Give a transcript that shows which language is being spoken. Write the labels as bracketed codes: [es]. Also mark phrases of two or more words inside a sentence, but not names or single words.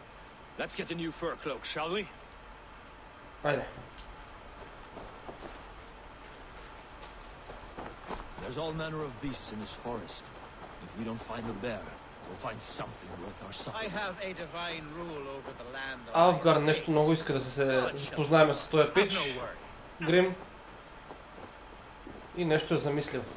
[en] Let's get a new fur cloak, shall we? [bg] Айде. [en] There's all manner of beasts in this forest. If we don't find the bear, we'll find something worth our supper. I have a divine rule over the land of [bg] Алфгар нещо много иска да се запознаем с този пич. Грим. И нещо е замислил.